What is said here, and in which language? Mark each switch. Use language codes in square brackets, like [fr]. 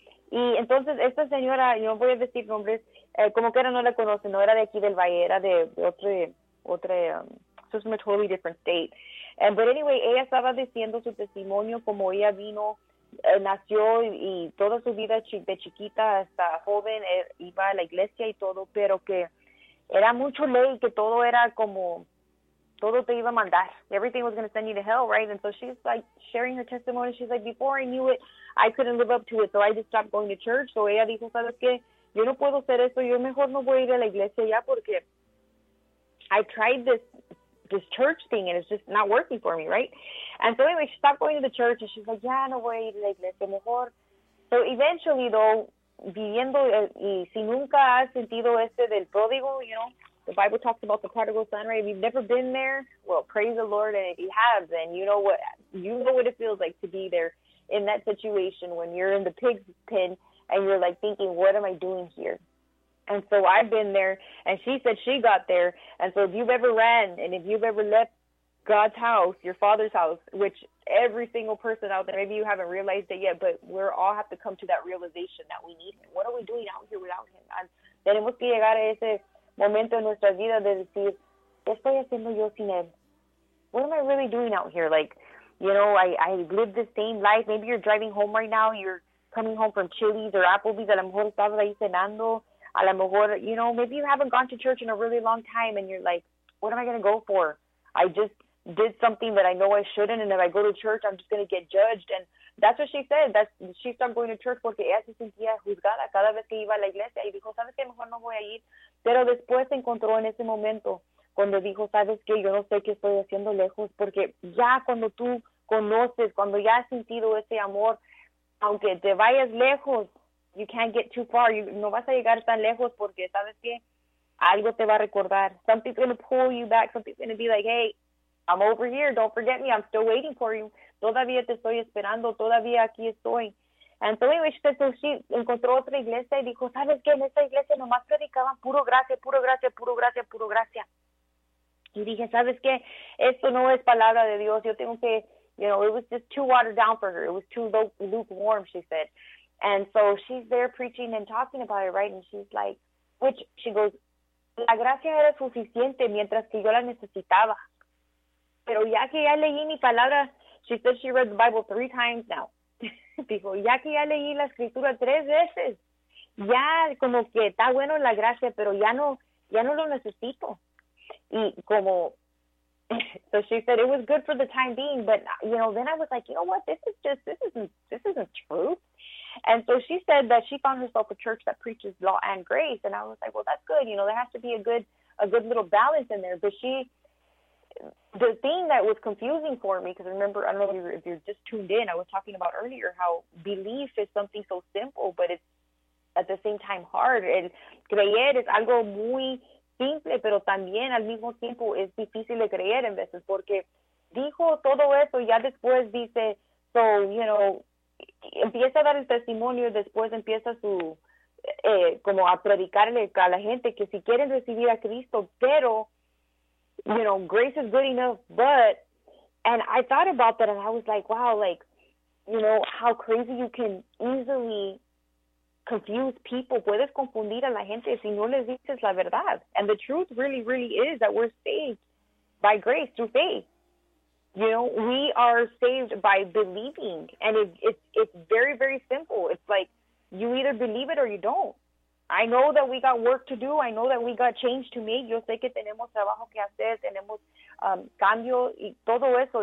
[es] Y entonces esta señora, yo voy a decir nombres, como que era, no la conoce, no era de aquí del Valle, era de otro, [en] so from a totally different state. [es] But anyway, ella estaba diciendo su testimonio, como ella vino, nació y toda su vida de chiquita hasta joven, iba a la iglesia y todo, pero que era mucho ley, que todo era como, todo te iba a mandar. [en] Everything was going to send you to hell, right? And so she's like sharing her testimony. She's like, before I knew it, I couldn't live up to it, so I just stopped going to church. [es] So ella dijo, ¿sabes qué? Yo no puedo hacer eso. Yo mejor no voy a ir a la iglesia ya porque [en] I tried this church thing and it's just not working for me, right? And so anyway, she stopped going to the church and she's like, [es] ya no voy a ir a la iglesia, mejor. [en] So eventually though, viviendo, [es] y si nunca has sentido este del pródigo, [en] you know, the Bible talks about the prodigal son, right? If you've never been there, well, praise the Lord. And if you have, then you know what it feels like to be there in that situation when you're in the pig's pen and you're like thinking, what am I doing here? And so I've been there, and she said she got there. And so if you've ever ran, and if you've ever left God's house, your father's house, which every single person out there, maybe you haven't realized it yet, but we all have to come to that realization that we need him. What are we doing out here without him? [es] And tenemos que llegar a ese momento en nuestra vida de decir, ¿qué estoy haciendo yo sin él? [en] What am I really doing out here? Like, you know, I live the same life. Maybe you're driving home right now. You're coming home from Chili's or Applebee's. [es] A lo mejor estabas ahí cenando. A lo mejor, [en] you know, maybe you haven't gone to church in a really long time and you're like, what am I going to go for? I just did something that I know I shouldn't, and if I go to church, I'm just going to get judged. And that's what she said. She stopped going to church [es] porque ella se sentía juzgada cada vez que iba a la iglesia, y dijo, ¿sabes qué? Mejor no voy a ir. Pero después se encontró en ese momento cuando dijo, ¿sabes qué? Yo no sé qué estoy haciendo lejos, porque ya cuando tú conoces, cuando ya has sentido ese amor, aunque te vayas lejos, [en] you can't get too far. [es] You, no vas a llegar tan lejos porque, ¿sabes qué? Algo te va a recordar. [en] Something's going to pull you back. Something's going to be like, hey, I'm over here. Don't forget me. I'm still waiting for you. [es] Todavía te estoy esperando. Todavía aquí estoy. [en] And so anyway, she [es] encontró otra iglesia y dijo, ¿sabes qué? En esta iglesia nomás predicaban puro gracia, puro gracia, puro gracia, puro gracia. Y dije, ¿sabes qué? Esto no es palabra de Dios. Yo tengo que, [en] you know, it was just too watered down for her. It was too lukewarm, she said. And so she's there preaching and talking about it, right? And she's like, which she goes, [es] la gracia era suficiente mientras que yo la necesitaba. Pero ya que ya leí mi palabra, [en] she said she read the Bible 3 times now. [es] Dijo, ya que ya leí la escritura 3 veces, ya como que está bueno la gracia, pero ya no lo necesito. Y como, [en] so she said it was good for the time being, but, you know, then I was like, you know what, this isn't true. And so she said that she found herself a church that preaches law and grace. And I was like, well, that's good. You know, there has to be a good little balance in there. But the thing that was confusing for me, because remember, I don't know if you're just tuned in, I was talking about earlier how belief is something so simple, but it's at the same time hard. [es] El creer es algo muy simple, pero también al mismo tiempo es difícil de creer en veces. Porque dijo todo eso, ya después dice, [en] so, you know, [es] empieza a dar el testimonio y después empieza como a predicarle a la gente que si quieren recibir a Cristo, pero, [en] you know, grace is good enough, but, and I thought about that and I was like, wow, like, you know, how crazy you can easily confuse people. [es] Puedes confundir a la gente si no les dices la verdad. [en] And the truth really, really is that we're saved by grace through faith. You know, we are saved by believing, and it's very, very simple. It's like you either believe it or you don't. I know that we got work to do. I know that we got change to make. [es] Yo sé que tenemos trabajo que hacer, tenemos cambio y todo eso.